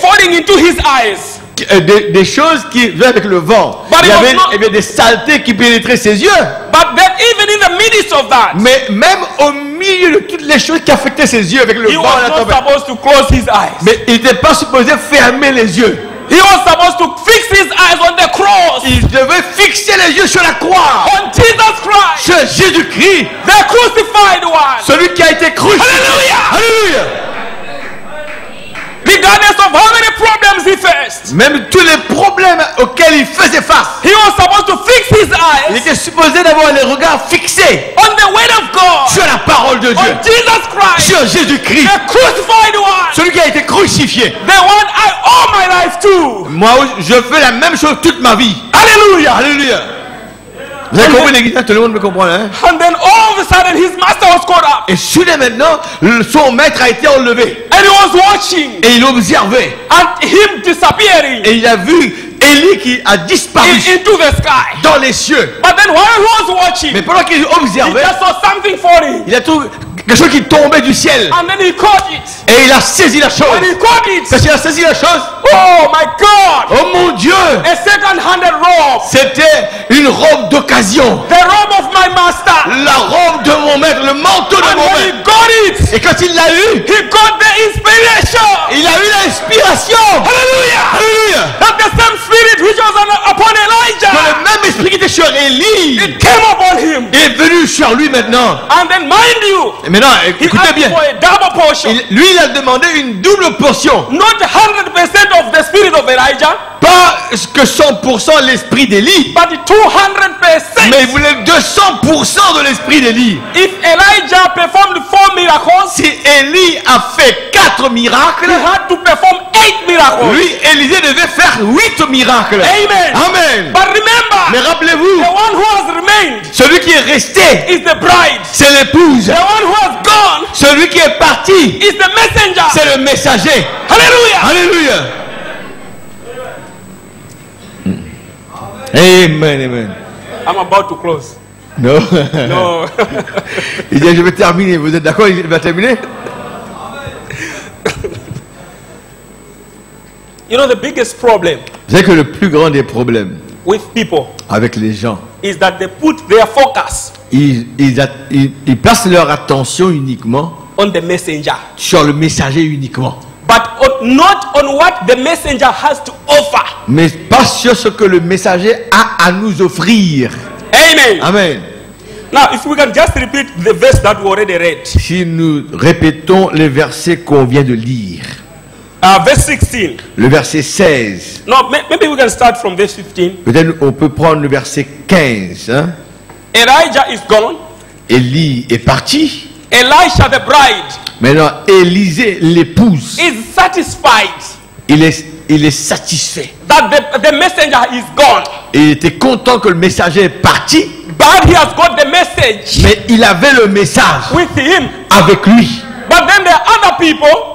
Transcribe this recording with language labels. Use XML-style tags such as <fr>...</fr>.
<en>falling into his eyes.</en> <fr>des choses qui venaient avec le vent.</fr> <en>But</en> <fr>Il y avait des saletés qui pénétraient ses yeux.</fr> <en>But then even in the midst of that,</en> <fr>Mais même au milieu de toutes les choses qui affectaient ses yeux avec le</fr> <en>he</en> <fr>vent</fr> <en>was</en> <fr>et la</fr> <en>not</en> <fr>tempête,</fr> <en>supposed to close his eyes.</en> <fr>mais il n'était pas supposé fermer les yeux.</fr> <en>He was supposed to fix his eyes on the cross.</en> <fr>Il devait fixer les yeux sur la croix,</fr> <en>On Jesus Christ,</en> <fr>sur Jésus-Christ,</fr> <en>the crucified one.</en> <fr>celui qui a été crucifié.</fr> <en>Hallelujah.</en> <fr>Alléluia.</fr> <en>Regardless of how many problems he faced,</en> <fr>Même tous les problèmes auxquels il faisait face,</fr> <en>he was supposed to fix his</en> <fr>il</fr> <en>eyes</en> <fr>était supposé d'avoir les regards fixés</fr> <en>on the word of God,</en> <fr>sur la parole de Dieu,</fr> <en>on Jesus Christ,</en> <fr>sur Jésus-Christ,</fr> <en>the crucified one,</en> <fr>celui qui a été crucifié.</fr> <en>the one I owe my life to.</en> <fr>Moi, je fais la même chose toute ma vie.</fr> <en>Hallelujah.</en> <fr>Alléluia. Vous avez compris les guitares, tout le monde me comprend, hein?</fr> <en>And then all of a sudden his master was caught up</en> <fr>Et soudain maintenant, son maître a été enlevé.</fr> <en>and he was watching</en> <fr>Et il observait.</fr> <en>and him disappearing</en> <fr>Et il a vu Élie qui a disparu</fr> <en>into the sky.</en> <fr>dans les cieux.</fr> <en>But then while he was watching,</en> <fr>Mais pendant qu'il</fr> <en>he</en> <fr>observait,</fr> <en>just saw something falling</en> <fr>il a trouvé quelque chose qui tombait du ciel.</fr> <en>and then he caught it.</en> <fr>Et il a saisi la chose.</fr> <en>When he caught it,</en> <fr>Parce qu'il a saisi la chose.</fr> <en>oh my God,</en> <fr>Oh mon Dieu!</fr> <en>a second-handed robe,</en> <fr>C'était une robe d'occasion.</fr> <en>the robe of my master.</en> <fr>La robe de mon maître, le manteau de</fr> <en>And</en> <fr>mon</fr> <en>when he</en> <fr>maître.</fr> <en>got it,</en> <fr>Et quand il l'a eu,</fr> <en>he got the inspiration.</en> <fr>il a eu l'inspiration.</fr> <en>Hallelujah.</en> <fr>Alléluia!</fr> <en>That the same spirit which was upon</en> <fr>Que</fr> <en>Elijah,</en> <fr>le même esprit qui était sur Élie</fr> <en>it came upon him.</en> <fr>est venu sur lui maintenant.</fr> <en>And then mind you,</en> <fr>Et maintenant,</fr> <en>he</en> <fr>écoutez</fr> <en>asked</en> <fr>bien.</fr> <en>for a double portion.</en> <fr>Lui, il a demandé une double portion.</fr> <en>Not 100% of the spirit of Elijah,</en> <fr>Pas que 100% l'esprit d'Élie,</fr> <en>but 200%.</en> <fr>mais il voulait 200% de l'esprit d'Élie.</fr> <en>If Elijah performed 4 miracles,</en> <fr>Si Élie a fait 4 miracles,</fr> <en>he had to perform 8 miracles.</en> <fr>lui, Élisée devait faire 8 miracles.</fr> <en>Amen.</en> <fr>Amen.</fr> <en>But remember,</en> <fr>Mais rappelez-vous,</fr> <en>the one who has remained</en> <fr>celui qui est resté,</fr> <en>is the bride.</en> <fr>c'est l'épouse.</fr> <en>The one who has gone</en> <fr>Celui qui est parti,</fr> <en>is the messenger.</en> <fr>c'est le messager.</fr> <en>Hallelujah.</en> <fr>Alléluia.</fr> <en>Amen, amen. I'm about to close.</en> <fr>Non.</fr> <en>No.</en> <fr>Il dit, je vais terminer. Vous êtes d'accord? Il va terminer?</fr> <en>You know, the biggest problem</en> <fr>Vous savez que le plus grand des problèmes</fr> <en>with people</en> <fr>avec les gens,</fr> <en>is that they put their focus</en> <fr>ils placent leur attention uniquement</fr> <en>on the messenger,</en> <fr>sur le messager uniquement,</fr> <en>but not on what the messenger has to offer.</en> <fr>mais pas sur ce que le messager a à nous offrir.</fr> <en>Amen.</en> <fr>Amen.</fr> <en>Now, if we can just repeat the verse that we already read,</en> <fr>Si nous répétons les versets qu'on vient de lire,</fr> <en>verse 16.</en> <fr>le verset 16,</fr> <en>No, maybe we can start from verse 15.</en> <fr>peut-être on peut prendre le verset 15. Hein?</fr> <en>Elijah is gone.</en> <fr>Élie est parti.</fr> <en>Elisha, the bride,</en> <fr>Maintenant, Élisée, l'épouse,</fr> <en>is satisfied</en> <fr>il est satisfait.</fr> <en>that the messenger is gone.</en> <fr>Et il était content que le messager est parti,</fr> <en>But he has got the message</en> <fr>mais il avait le message</fr> <en>with him.</en> <fr>avec lui.</fr> <en>But then there are other people</en>